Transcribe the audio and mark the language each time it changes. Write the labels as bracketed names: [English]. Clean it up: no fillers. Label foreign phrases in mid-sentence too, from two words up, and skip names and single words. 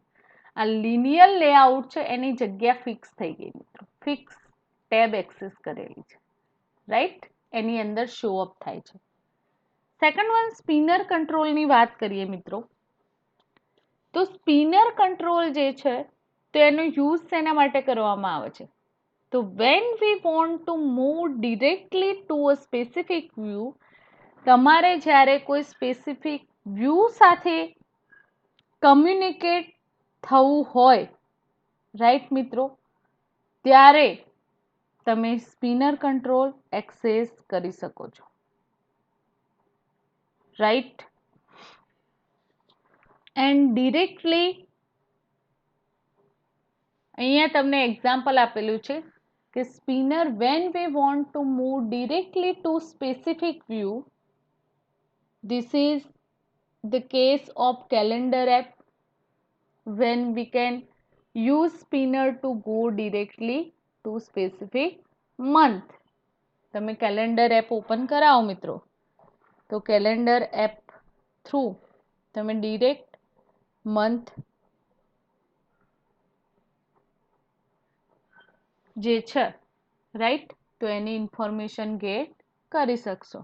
[Gujarati] આ [English] linear layout [Gujarati] છે એની જગ્યા ફિક્સ થઈ ગઈ મિત્રો, [English] fix tab [Gujarati] એક્સેસ કરેલી છે, રાઈટ. એની અંદર [English] show up [Gujarati] થાય છે. [English] second one spinner [Gujarati] કંટ્રોલની વાત કરીએ મિત્રો, તો [English] spinner control [Gujarati] જે છે તો એનો યુઝ શેના માટે કરવામાં આવે છે? [English] તો when we want to move directly to a specific view, [Gujarati] તમારે જ્યારે કોઈ [English] specific view [Gujarati] સાથે કમ્યુનિકેટ થવું હોય, રાઈટ મિત્રો, ત્યારે તમે [English] spinner control [Gujarati] એક્સેસ કરી શકો છો, રાઈટ. [English] and directly [Gujarati] અહીંયા તમને એક્ઝામ્પલ આપેલું છે કે [English] સ્પિનર when we want to move directly to specific view, this is the case of calendar app, when we can use spinner to go directly to specific month. [Gujarati] તમે [English] calendar app [Gujarati] ઓપન કરાવો મિત્રો, તો [English] calendar app [Gujarati] થ્રુ તમે [English] direct month [Gujarati] જે છે, રાઈટ, તો એની [English] information get [Gujarati] કરી શકશો.